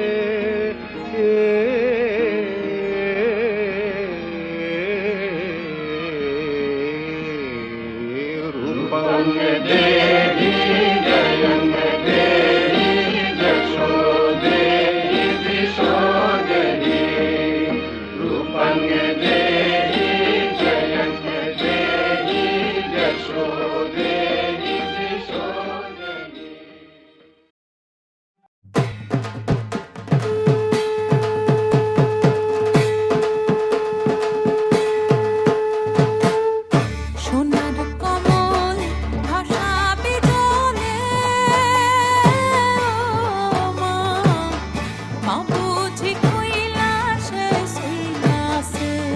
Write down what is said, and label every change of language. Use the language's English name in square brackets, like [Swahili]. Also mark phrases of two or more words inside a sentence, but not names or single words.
[Sanskrit] देहि जयं देहि यशो देहि दिशो देहि रूपं देहि जयं देहि यशो देहि दिशो देहि [Bangla] সোনার কমল ভাসাবে জলে ও মা, মা বুঝি কৈলাসে শৈলাসে।